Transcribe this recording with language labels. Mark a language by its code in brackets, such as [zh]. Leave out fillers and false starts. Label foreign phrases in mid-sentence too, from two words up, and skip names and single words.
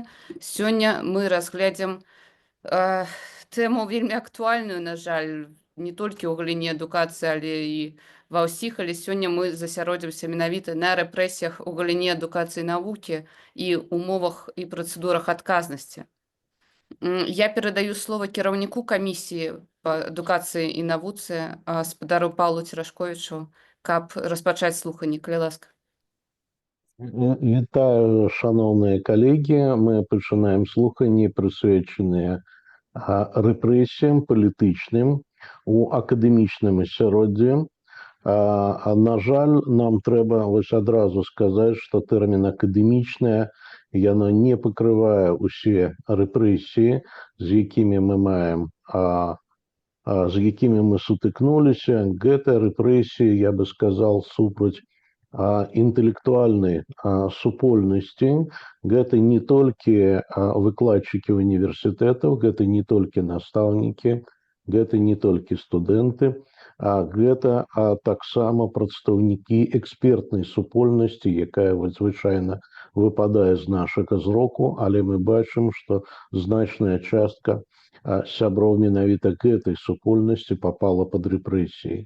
[be] Сёння мы разгледзім тэму вельмі актуальную, на жаль, не толькі ў галіне адукацыі, але і ва ўсіх, але сёння мы засяродзімся менавіта на рэпрэсіях у галіне адукацыі і навукі і умовах і працэдурах адказнасці. Я перадаю слова кіраўніку камісіі па адукацыі і навуцы спадару Паўлу Церашковічу, каб распачаць слуханні, калі ласка. [uk] Вітаю, шановні колеги. Ми починаємо слухання, присвячені репресіям політичним у академічному асяроддзі. На жаль, нам треба ось одразу сказати, що термін академічне, яно не покриває усі репресії, з якими ми маємо, з якими ми сутикнулися. Гэта репресії, я би сказав, [be] супроть інтэлектуальнай супольнасці. Гэта не толькі выкладчыкі універсітэтаў, гэта не толькі настаўнікі, гэта не толькі студэнты, гэта таксама прадстаўнікі экспертнай супольнасці, якая звычайна выпадае з нашага зроку, але мы бачым, што значная частка сяброў менавіта гэтай супольнасці попала пад рэпрэсіі.